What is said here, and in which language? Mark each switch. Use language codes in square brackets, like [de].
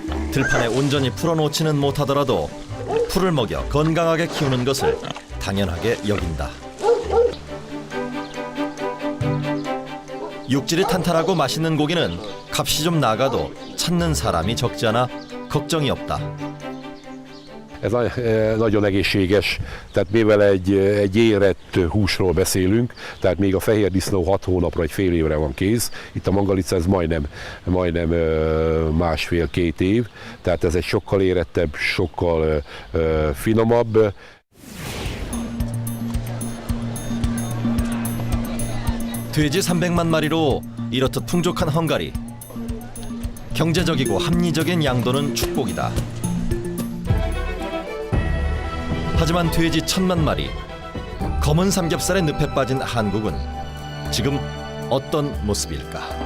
[ko] 들판에 온전히 풀어놓지는 못하더라도 풀을 먹여 건강하게 키우는 것을 당연하게 여긴다. 육질이 탄탄하고 맛있는 고기는 값이 좀 나가도 찾는 사람이 적지 않아 걱정이 없다. [hu] Ez nagyon egészséges, tehát mivel egy érett húsról beszélünk, tehát még a fehér disznó 6 hónapra, egy fél évre van kész, itt a mangalica ez majdnem másfél-két év, tehát ez egy sokkal érettebb, sokkal finomabb. [ko] 돼지 300만 마리로 이렇듯 풍족한 헝가리. 경제적이고 합리적인 양도는 축복이다. 하지만 돼지 1000만 마리, 검은 삼겹살에 늪에 빠진 한국은 지금 어떤 모습일까?